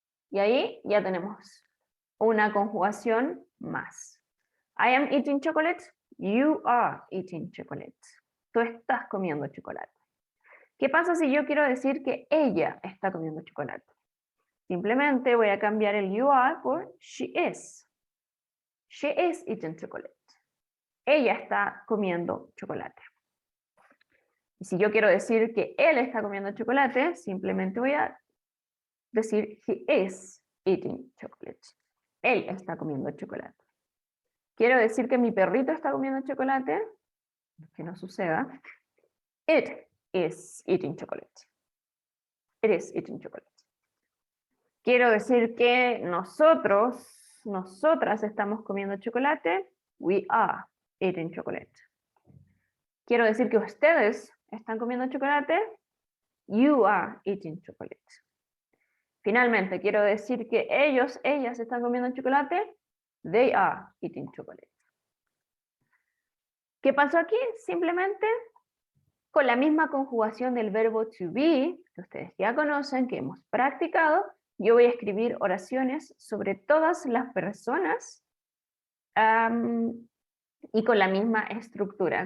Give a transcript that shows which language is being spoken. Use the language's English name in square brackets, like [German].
[Spanish] Y ahí ya tenemos una conjugación más. [English] I am eating chocolate, you are eating chocolate. [Spanish] Tú estás comiendo chocolate. ¿Qué pasa si yo quiero decir que ella está comiendo chocolate? Simplemente voy a cambiar el you are por she is. [English] She is eating chocolate. [Spanish] Ella está comiendo chocolate. Y si yo quiero decir que él está comiendo chocolate, simplemente voy a decir [English] he is eating chocolate. [Spanish] Él está comiendo chocolate. Quiero decir que mi perrito está comiendo chocolate, que no suceda. [English] It is eating chocolate. It is eating chocolate. [Spanish] Quiero decir que nosotras estamos comiendo chocolate. [English] We are eating chocolate. [Spanish] Quiero decir que ustedes están comiendo chocolate. [English] You are eating chocolate. [Spanish] Finalmente, quiero decir que ellas están comiendo chocolate. [English] They are eating chocolate. [Spanish] ¿Qué pasó aquí? Simplemente con la misma conjugación del verbo to be, que ustedes ya conocen, que hemos practicado, yo voy a escribir oraciones sobre todas las personas y con la misma estructura.